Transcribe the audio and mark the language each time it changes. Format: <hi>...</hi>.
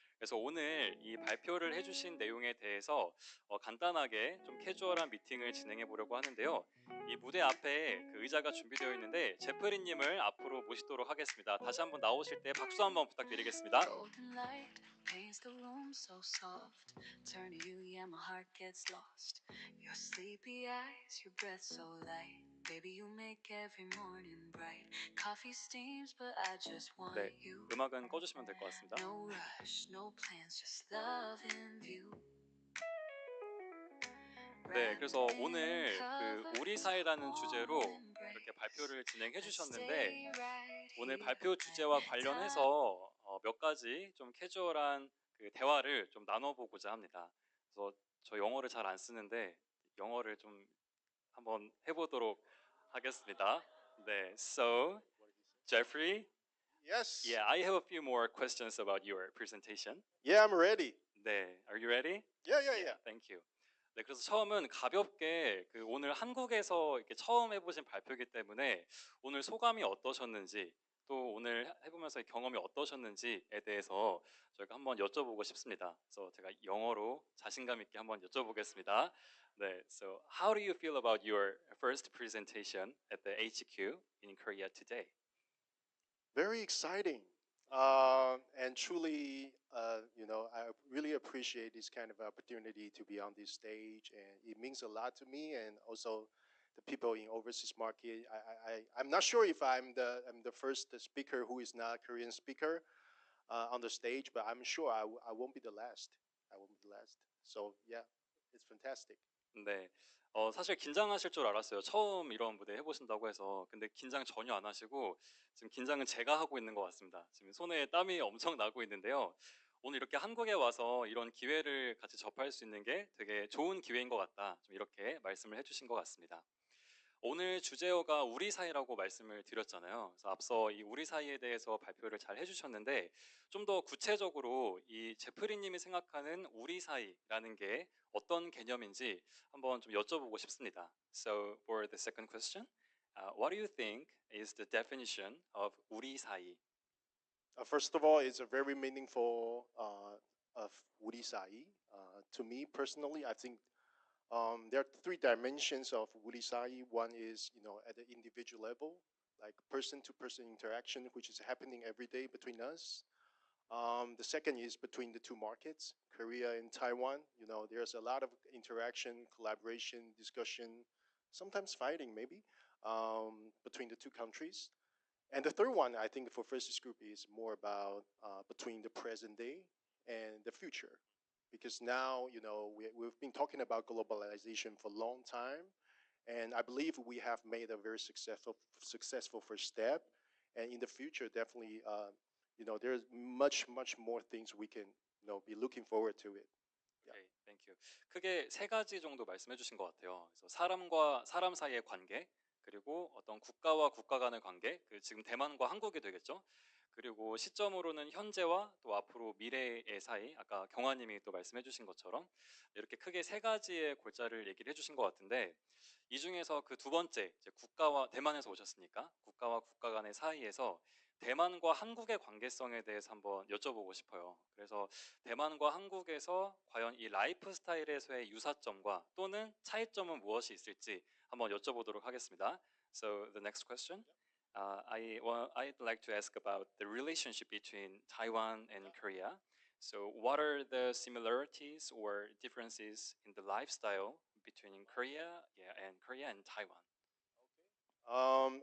<ko>그래서 오늘 이 발표를 해주신 내용에 대해서 간단하게 좀 캐주얼한 미팅을 진행해 보려고 하는데요. 이 무대 앞에 그 의자가 준비되어 있는데 제프리님을 앞으로 모시도록 하겠습니다. 다시 한번 나오실 때 박수 한번 부탁드리겠습니다.</ko> <en>Paints the room so soft. Turn to you, yeah, my heart gets lost. Your sleepy eyes, your breath so light. Baby, you make every morning bright. Coffee steams, but I just want you.</en> <ko>음악은 꺼주시면 될 것 같습니다.</ko> <en>No rush, no plans, just love in view.</en> <ko>네, 그래서 오늘 그 우리 사이라는 주제로 이렇게 발표를 진행해 주셨는데 오늘 발표 주제와 관련해서 몇 가지 좀 캐주얼한 그 대화를 좀 나눠보고자 합니다. 그래서 저 영어를 잘 안 쓰는데 영어를 좀 한번 해보도록 하겠습니다.</ko> <en>네, so Jeffrey. Yes. Yeah, I have a few more questions about your presentation. Yeah, I'm ready. 네, are you ready? Yeah. Thank you.</en> <ko>네, 그래서 처음은 가볍게 그 오늘 한국에서 이렇게 처음 해보신 발표이기 때문에 오늘 소감이 어떠셨는지 또 오늘 해보면서 경험이 어떠셨는지에 대해서 저희가 한번 여쭤보고 싶습니다. 그래서 제가 영어로 자신감 있게 한번 여쭤보겠습니다.</ko> <en>네, so how do you feel about your first presentation at the HQ in Korea today? Very exciting. And truly, I really appreciate this kind of opportunity to be on this stage, and it means a lot to me, and also the people in overseas market. I'm not sure if I'm the first speaker who is not a Korean speaker on the stage, but I'm sure I won't be the last. I won't be the last. So yeah, it's fantastic.</en> <ko>네, 사실 긴장하실 줄 알았어요. 처음 이런 무대 해보신다고 해서. 근데 긴장 전혀 안 하시고 지금 긴장은 제가 하고 있는 것 같습니다. 지금 손에 땀이 엄청 나고 있는데요. 오늘 이렇게 한국에 와서 이런 기회를 같이 접할 수 있는 게 되게 좋은 기회인 것 같다. 좀 이렇게 말씀을 해주신 것 같습니다. 오늘 주제어가 우리 사이라고 말씀을 드렸잖아요. 그래서 앞서 이 우리 사이에 대해서 발표를 잘 해주셨는데 좀 더 구체적으로 이 제프리님이 생각하는 우리 사이라는 게 어떤 개념인지 한번 좀 여쭤보고 싶습니다.</ko> <en>So for the second question, what do you think is the definition of</en> <ko>우리 사이?</ko> <en>First of all, it's a very meaningful of</en> <ko>우리 사이.</ko> <en>To me personally, I think there are three dimensions of</en> <ko>우리 사이.</ko> <en>One is, at the individual level, like person-to-person interaction, which is happening every day between us. The second is between the two markets, Korea and Taiwan. There's a lot of interaction, collaboration, discussion, sometimes fighting maybe, between the two countries. And the third one, I think, for FURSYS group is more about between the present day and the future, because now we've been talking about globalization for a long time, and I believe we have made a very successful first step, and in the future, definitely, there's much more things we can be looking forward to it. Yeah. 오케이, 땡큐.</en> <ko>크게 세 가지 정도 말씀해 주신 것 같아요. 그래서 사람과 사람 사이의 관계, 그리고 어떤 국가와 국가 간의 관계, 그 지금 대만과 한국이 되겠죠. 그리고 시점으로는 현재와 또 앞으로 미래의 사이, 아까 경화님이 또 말씀해 주신 것처럼 이렇게 크게 세 가지의 골자를 얘기를 해주신 것 같은데, 이 중에서 그 두 번째, 이제 국가와 대만에서 오셨으니까 국가와 국가 간의 사이에서 대만과 한국의 관계성에 대해서 한번 여쭤보고 싶어요. 그래서 대만과 한국에서 과연 이 라이프 스타일에서의 유사점과 또는 차이점은 무엇이 있을지 한번 여쭤보도록 하겠습니다.</ko> <en>So the next question, I'd like to ask about the relationship between Taiwan and Korea. So what are the similarities or differences in the lifestyle between Korea, and Korea and Taiwan?</en>